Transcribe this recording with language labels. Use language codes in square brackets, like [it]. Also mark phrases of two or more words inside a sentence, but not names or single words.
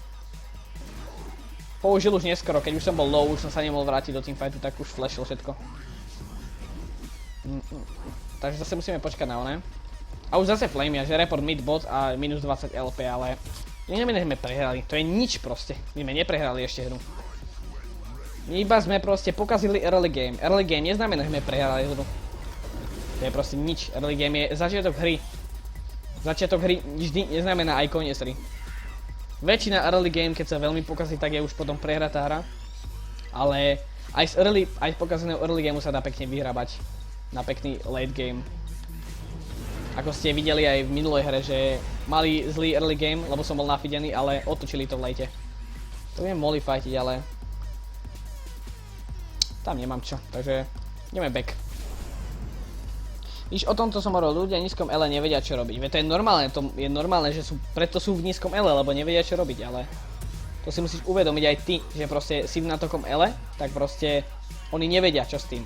[sk] Použil už neskoro, keď už som bol low, už som sa nemohol vrátiť do teamfightu, tak už flashil všetko. Takže zase musíme počkať na oné. A už zase flamia, že [en] report mid bot [sk] a minus 20 LP, ale neznamená, že sme prehrali, to je nič proste. My sme neprehrali ešte hru. My iba sme proste pokazili [en] early game. Early game [sk] neznamená, že sme prehrali hru. To je proste nič. [en] Early game [sk] je začiatok hry. Začiatok hry vždy neznamená aj koniec hry. Väčšina [en] early game, [sk] keď sa veľmi pokazí, tak je už potom prehratá hra. Ale aj z pokazeného [en] early gameu [sk] sa dá pekne vyhrabať na pekný [en] late game. [sk] Ako ste videli aj v minulej hre, že mali zlý [en] early game, [sk] lebo som bol nafidený, ale otočili to v late. To viem mohli fightiť, ale tam nemám čo, takže ideme back. Víš, o tomto som hovoril, ľudia v nízkom Ele nevedia čo robiť. Veď to je normálne, že preto sú v nízkom Ele, lebo nevedia čo robiť, ale to si musíš uvedomiť aj ty, že proste si na takom Ele, tak proste oni nevedia čo s tým.